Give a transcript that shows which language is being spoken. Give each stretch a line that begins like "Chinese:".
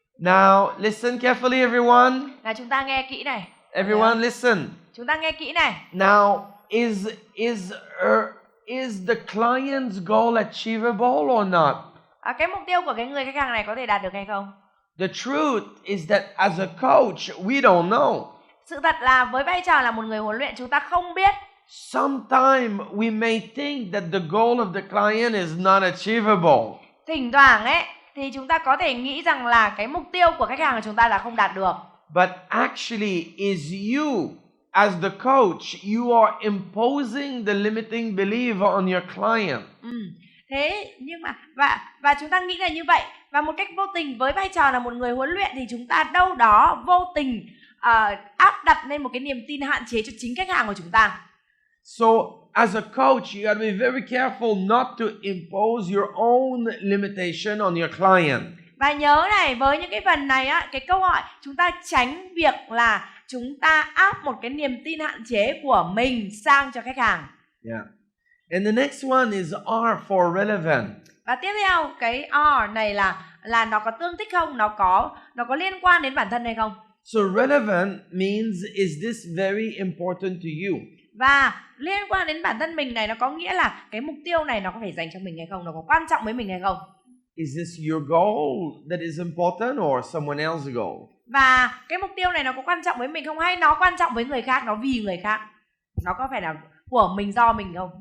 English: Now, listen carefully, everyone.
Vietnamese: Là chúng ta nghe kỹ này.
English: Everyone, listen.
Vietnamese: Chúng ta nghe kỹ này.
English: Now, is the client's goal achievable or not?
Vietnamese: Cái mục tiêu của cái người khách hàng này có thể đạt được hay không?
English: The truth is that as a coach, we don't know.
Vietnamese: Sự thật là với vai trò là một người huấn luyện, chúng ta không biết.
English: Sometimes we may think that the goal of the client is not achievable.
Vietnamese: Thỉnh thoảng ấy thì chúng ta có thể nghĩ rằng là cái mục tiêu của khách hàng của chúng ta là không đạt được.
English: But actually is you as the coach, you are imposing the limiting belief on your client.
Vietnamese: Thế nhưng mà và chúng ta nghĩ là như vậy, và một cách vô tình với vai trò là một người huấn luyện thì chúng ta đâu đó vô tình áp đặt lên một cái niềm tin hạn chế cho chính khách hàng của chúng ta.
English: So, as a coach, you got to be very careful not to impose your own limitation on your client.
Vietnamese: Và nhớ này, với những cái phần này á, cái câu hỏi chúng ta tránh việc là chúng ta áp một cái niềm tin hạn chế của mình sang cho khách hàng.
English: Yeah. And the next one is R for relevant.
Vietnamese: Và tiếp theo cái R này là nó có tương thích không? Nó có liên quan đến bản thân hay không?
English: So relevant means, is this very important to you?
Vietnamese: Và liên quan đến bản thân mình này, nó có nghĩa là cái mục tiêu này nó có phải dành cho mình hay không? Nó có quan trọng với mình hay không?
English: Is this your goal that is important or someone else's goal?
Vietnamese: Và cái mục tiêu này nó có quan trọng với mình không, hay nó quan trọng với người khác, nó vì người khác? Nó có phải là của mình, do mình không?